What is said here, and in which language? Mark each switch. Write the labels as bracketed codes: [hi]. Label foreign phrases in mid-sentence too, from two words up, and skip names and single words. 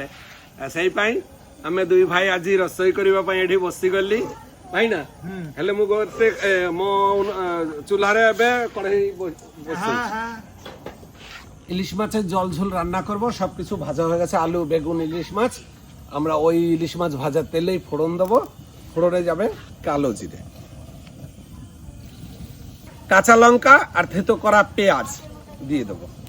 [or] ସେଇପାଇଁ ଆମେ ଦୁଇ ଭାଇ ଆଜି ରୋଷେଇ କରିବା ପାଇଁ ଏଠି ବସିଗଲି ଭାଇ ନା। ହେଲେ ମୁଁ ଗୋଟେ ମୋ ଚୁଲାରେ ଏବେ କଢ଼େଇ ବସେଇଛି। [bn] ইলিশ মাছের জল ঝোল রান্না করব, সবকিছু ভাজা হয়ে গেছে, আলু বেগুন ইলিশ মাছ। আমরা ওই ইলিশ মাছ ভাজার তেলেই ফোড়ন দেবো, ফোড়নে যাবে কালো জিরে, কাঁচা লঙ্কা আর থেতো করা পেঁয়াজ দিয়ে দেবো।